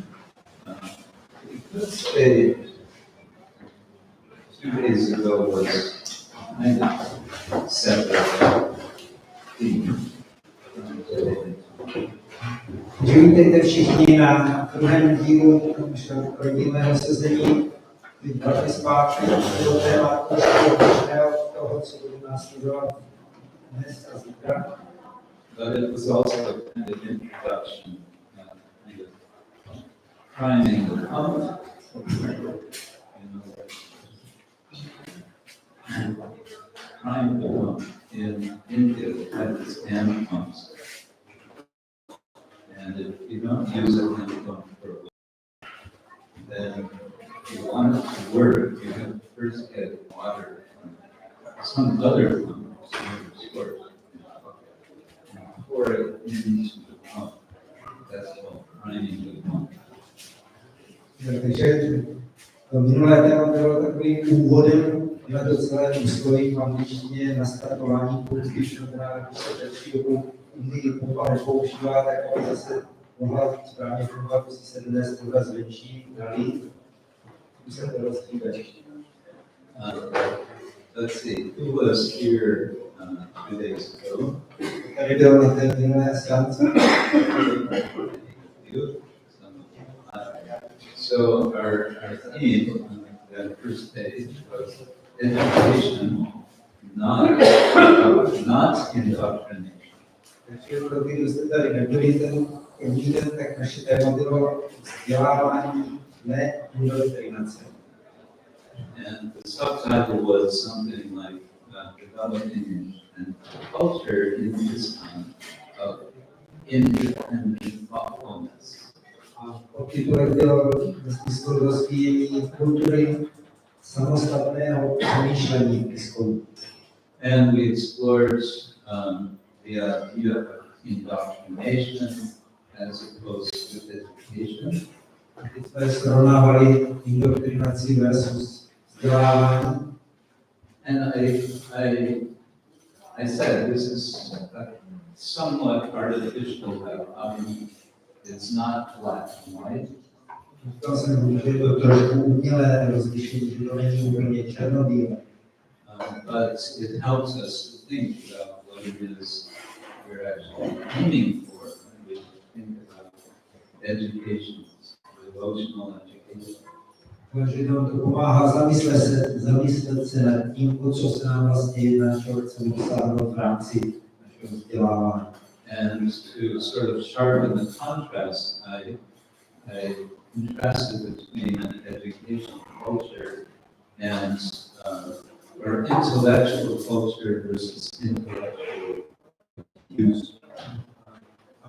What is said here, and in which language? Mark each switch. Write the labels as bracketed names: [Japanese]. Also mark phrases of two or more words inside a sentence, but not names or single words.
[English] This stage 2 days ago was kind of separate theme. [Czech] Vítejte všichni na druhém dílu rodinného sezení. Vítejte zpátky do tématu toho, co budu následovat dnes a zítra. [English] But it was also kind of introduction, kind of priming the pump, prime the pump. In India, they have these hand pumps. And if you don't use a hand pump for a while, then if you want it to work, you have to first get water from some other pump, some other source, and pour it into the pump. That's called priming the pump. [Czech] Takže minulé téma bylo takovým úvodem na to celé úsloví v angličtině nastartování použití, když se delší dobu Indii pumpa nepoužívá, tak aby zase mohla správně fungovat, musí se dnes trochu zvětší, nalít. Musím to rozstříkat. [English] Let's see, who was here 2 days ago? [Czech] Tady byl na té minulé seance. [English] So our theme on that first page was education, not indoctrination. [Czech] Takže pro ty, kdo jste tady nebyli ten první den, tak naše téma bylo vzdělávání, ne indoktrinace. [English] And the subtitle was something like developing a culture in this kind of independent thoughtfulness. [Czech] A podtitulek byl smysl rozvíjení kultury samostatného přemýšlení v ISKCONu. [English] And we explored the idea of indoctrination as opposed to education. [Czech] Teď jsme srovnávali indoktrinaci versus vzdělávání. [English] And I said this is a somewhat artificial dichotomy. It's not black and white. [Czech] Říkal jsem, že je to trošku umělé rozlišení, že to není úplně černobílé. [English] But it helps us to think about what it is we're actually aiming for when we think about education, devotional education. [Czech] Takže nám to pomáhá zamyslet se nad tím, o co se nám vlastně jedná, čeho chceme dosáhnout v rámci našeho vzdělávání. [English] And to sort of sharpen the contrast, I contrasted between an educational culture and or intellectual culture versus intellectual use.